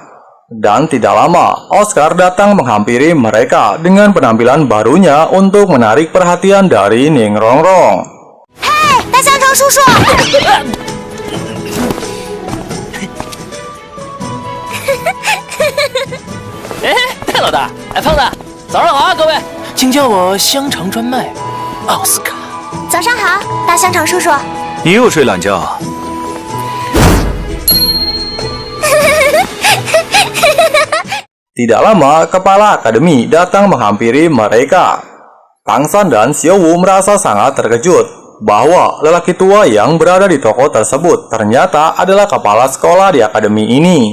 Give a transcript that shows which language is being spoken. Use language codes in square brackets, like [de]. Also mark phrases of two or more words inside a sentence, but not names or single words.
[id] Dan tidak lama, Oscar datang menghampiri mereka dengan penampilan barunya untuk menarik perhatian dari Ning Rongrong. Hei, [zh] 大香肠叔叔！哎，戴老大，哎，胖子，早上好啊，各位，请叫我香肠专卖奥斯卡。早上好，大香肠叔叔。你又睡懒觉？ [id] Tidak lama, kepala akademi datang menghampiri mereka. Tang San dan Xiao Wu merasa sangat terkejut bahwa lelaki tua yang berada di toko tersebut ternyata adalah kepala sekolah di akademi ini.